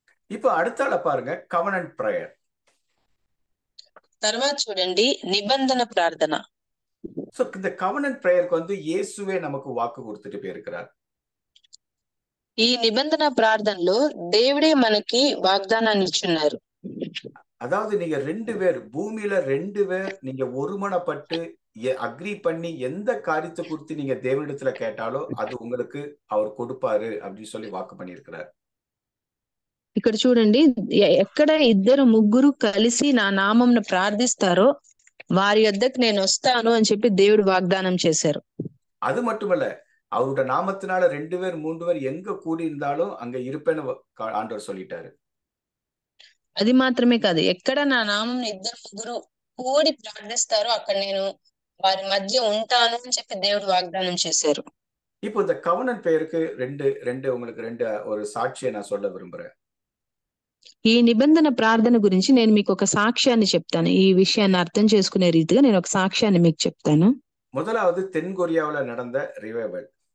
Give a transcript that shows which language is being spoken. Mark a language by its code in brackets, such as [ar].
[ta] இப்போ அடுத்தால பாருங்க, கவனன்ட் பிரேயர். [te] తర్వాత చూడండి, నిబంధన ప్రార్థన. [ta] సో இந்த கவனன்ட் பிரேயருக்கு இயேசுவே நமக்கு வாக்கு கொடுத்துட்டு போயிருக்கிறார். [te] ఈ నిబంధన ప్రార్థనలో దేవుడే మనకి వాగ్దానాన్ని ఇచ్చున్నారు. [ta] அதாவது நீங்க 2 பேர் பூமியில 2 பேர் நீங்க ஒருமனப்பட்டு அக்ரி பண்ணி எந்த காரியத்தை குறித்து நீங்க தேவனிடத்துல கேட்டாலோ அது உங்களுக்கு அவர் கொடுப்பாரு அப்படின்னு சொல்லி வாக்கு பண்ணியிருக்கிறார். [te] ఇక్కడ చూడండి, ఎక్కడ 2-3 కలిసి నా నామంను ప్రార్థిస్తారో వారి యొద్దకు నేను వస్తాను అని చెప్పి దేవుడు వాగ్దానం చేశారు. [ta] அது மட்டுமல்ல, அவருடைய நாமத்தினால 2 பேர் 3 பேர் எங்க கூடி இருந்தாலும் அங்க இருப்பேன்னு ஆண்டவர் சொல்லிட்டாரு. [te] అది మాత్రమే కాదు, ఎక్కడ నా నామం 2-3 కూడి ప్రార్థిస్తారో అక్కడ నేను వారి మధ్య ఉంటాను అని చెప్పి దేవుడు వాగ్దానం చేశారు. [ta] இப்போ இந்த கவனன்ட் பெயருக்கு உங்களுக்கு 2 ஒரு சாட்சியை நான் சொல்ல விரும்புறேன். [te] ఈ నిబంధన ప్రార్థన గురించి నేను మీకు ఒక సాక్ష్యాన్ని చెప్తాను. ఈ విషయాన్ని అర్థం చేసుకునే రీతిగా నేను ఒక సాక్ష్యాన్ని మీకు చెప్తాను. [ta] முதலாவது தென் கொரியாவில் நடந்த ரிவைவல்.